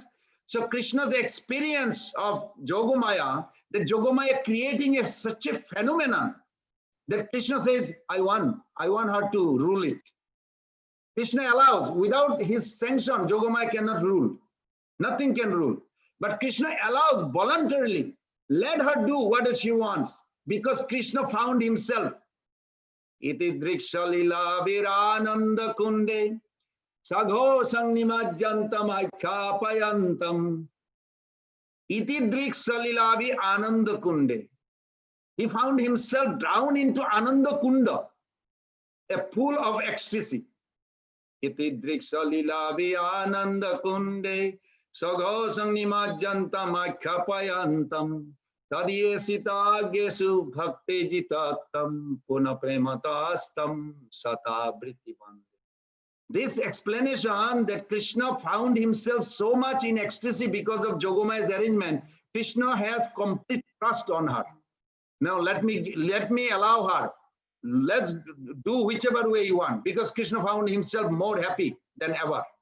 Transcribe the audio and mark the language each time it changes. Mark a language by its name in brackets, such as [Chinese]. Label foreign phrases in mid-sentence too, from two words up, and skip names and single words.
[English] So Krishna's experience of Jogomaya, that Jogomaya creating such a phenomenon that Krishna says, I want her to rule it. Krishna allows, without his sanction, Jogomaya cannot rule. Nothing can rule. But Krishna allows voluntarily. Let her do what she wants, because Krishna found himself. [Sanskrit] Iti driksha lila virananda kunde sagho sangnimajjantam aikhapayantam. Iti driksha lila ananda kunde. [English] He found himself down into Ananda Kunda, a pool of ecstasy. [Sanskrit] Iti driksha lila ananda kunde sagho sangnimajjantam aikhapayantam. Tadiyesita bhakti jitatam puna prematastam sata brittivan. [English] This explanation that Krishna found himself so much in ecstasy because of Jogomaya's arrangement, Krishna has complete trust on her. Now let me allow her. Let's do whichever way you want, because Krishna found himself more happy than ever.